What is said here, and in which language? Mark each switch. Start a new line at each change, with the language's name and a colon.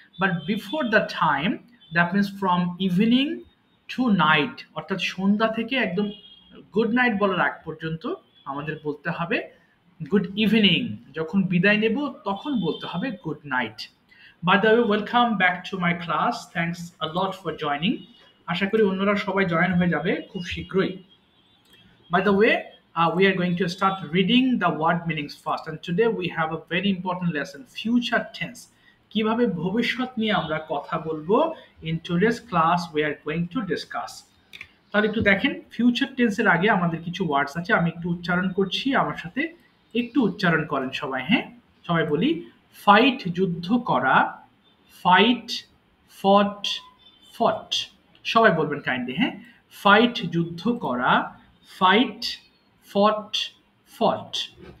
English: but before the time, that means from evening to night
Bangla: অর্থাৎ সন্ধ্যা থেকে একদম good night বলার আগ পর্যন্ত আমাদের বলতে হবে গুড ইভিনিং। যখন বিদায় নেব তখন বলতে হবে good night.
English: By the way, welcome back to my class. Thanks a lot for joining.
Bangla: আশা করি অন্যরা সবাই জয়েন হয়ে যাবে খুব শীঘ্রই।
English: By the way, we are going to start reading the word meanings first. And today we have a very important lesson, future tense.
Bangla: কিভাবে ভবিষ্যৎ নিয়ে আমরা কথা বলবো,
English: in today's class we are going to discuss.
Bangla: তাহলে একটু দেখেন, future টেন্সের আগে আমাদের কিছু ওয়ার্ডস আছে, আমি একটু উচ্চারণ করছি, আমার সাথে একটু উচ্চারণ করেন সবাই। হ্যাঁ, সবাই বলি, ফাইট যুদ্ধ করা, ফাইট, ফট, ফট। সবাই বলবেন কাইন্ডলি। হ্যাঁ, ফাইট যুদ্ধ করা, ফাইট, ফট, ফট।